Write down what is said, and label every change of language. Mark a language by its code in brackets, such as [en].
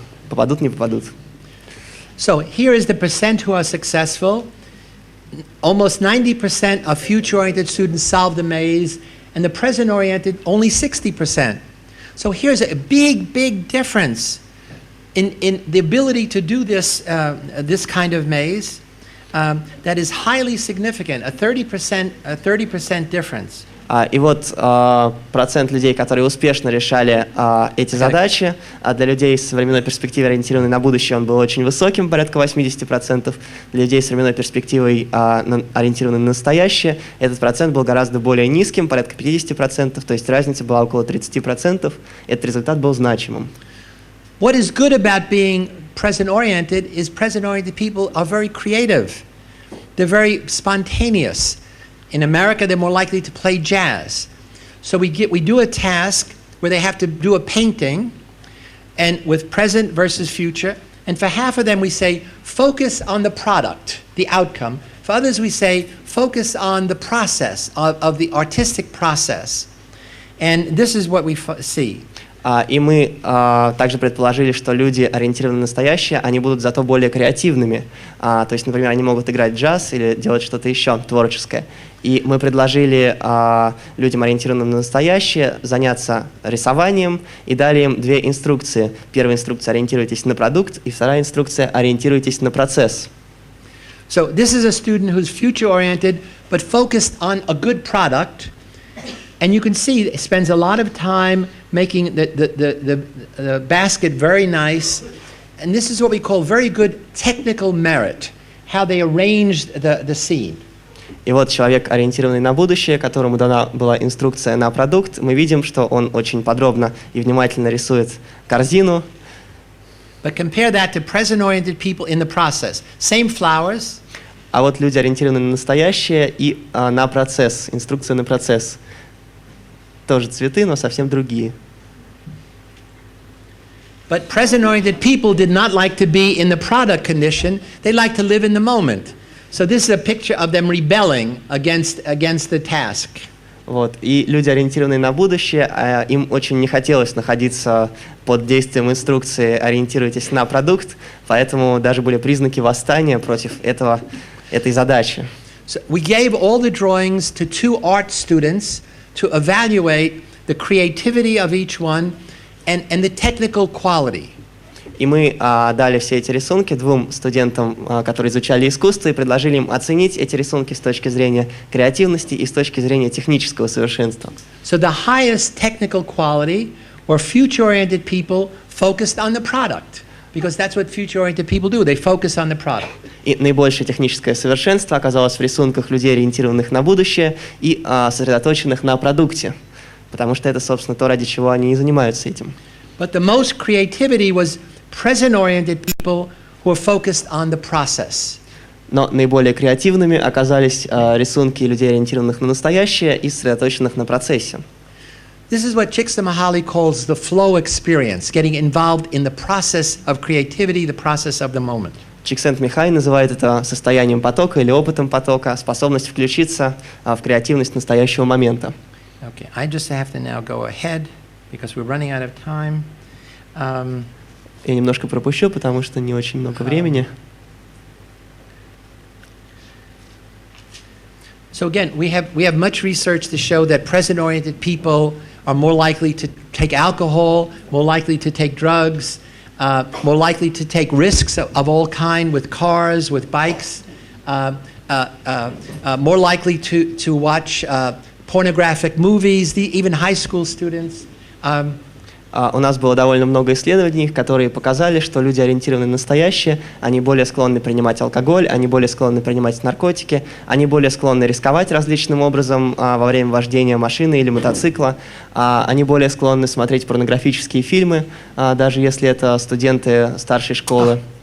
[ru] Попадут, не попадут. [en] So here is the percent who are successful. Almost 90% of future-oriented students solve the maze, and the present-oriented only 60%. So here's a big difference in the ability to do this kind of maze that is highly significant. A 30% difference. [ru] И вот процент людей, которые успешно решали эти задачи, для людей с временной перспективой, ориентированной на будущее, он был очень высоким, порядка 80%. Для людей с временной перспективой, ориентированной на настоящее, этот процент был гораздо более низким, порядка 50%, то есть разница была около 30%. Этот результат был значимым. [en] What is good about being present-oriented is present-oriented people are very creative. They're very spontaneous. In America, they're more likely to play jazz. So we do a task where they have to do a painting, and with present versus future. And for half of them, we say, focus on the product, the outcome. For others, we say, focus on the process of the artistic process. And this is what we see. [ru] И мы также предположили, что люди, ориентированные на настоящее, они будут зато более креативными. То есть, например, они могут играть джаз или делать что-то еще творческое. И мы предложили людям, ориентированным на настоящее, заняться рисованием и дали им две инструкции. Первая инструкция – ориентируйтесь на продукт, и вторая инструкция – ориентируйтесь на процесс. [en] So this is a student who's future-oriented but focused on a good product. And you can see it spends a lot of time making the basket very nice. And this is what we call very good technical merit, how they arranged the scene. [ru] И вот человек, ориентированный на будущее, которому дана была инструкция на продукт, мы видим, что он очень подробно и внимательно рисует корзину. [en] But compare that to present-oriented people in the process. Same flowers. [ru] А вот люди, ориентированные на настоящее и на процесс, инструкция на процесс. Тоже цветы, но совсем другие. [en] But present-oriented people did not like to be in the product condition. They like to live in the moment. So this is a picture of them rebelling against the task. [ru] Вот. И люди, ориентированные на будущее, им очень не хотелось находиться под действием инструкции «ориентируйтесь на продукт», поэтому даже были признаки восстания против этой задачи. [en] So we gave all the drawings to 2 art students to evaluate the creativity of each one and the technical quality. [ru] И мы дали все эти рисунки 2 студентам, которые изучали искусство, и предложили им оценить эти рисунки с точки зрения креативности и с точки зрения технического совершенства. [en] So the highest technical quality were future-oriented people focused on the product, because that's what future-oriented people do. They focus on the product. [ru] И наибольшее техническое совершенство оказалось в рисунках людей, ориентированных на будущее и сосредоточенных на продукте, потому что это, собственно, то, ради чего они и занимаются этим. [en] But the most creativity was present-oriented people who are focused on the process. [ru] Но наиболее креативными оказались рисунки людей, ориентированных на настоящее и сосредоточенных на процессе. [en] This is what Csikszentmihalyi calls the flow experience, getting involved in the process of creativity, the process of the moment. [ru] Csikszentmihalyi называет это состоянием потока или опытом потока, способность включиться в креативность настоящего момента. [en] Okay, I just have to now go ahead because we're running out of time. [ru] Я немножко пропущу, потому что не очень много времени. [en] So again, we have much research to show that present-oriented people are more likely to take alcohol, more likely to take drugs, more likely to take risks of all kind with cars, with bikes, more likely to watch pornographic movies, even high school students. [ru] У нас было довольно много исследований, которые показали, что люди, ориентированные на настоящее, они более склонны принимать алкоголь, они более склонны принимать наркотики, они более склонны рисковать различным образом во время вождения машины или мотоцикла, они более склонны смотреть порнографические фильмы, даже если это студенты старшей школы.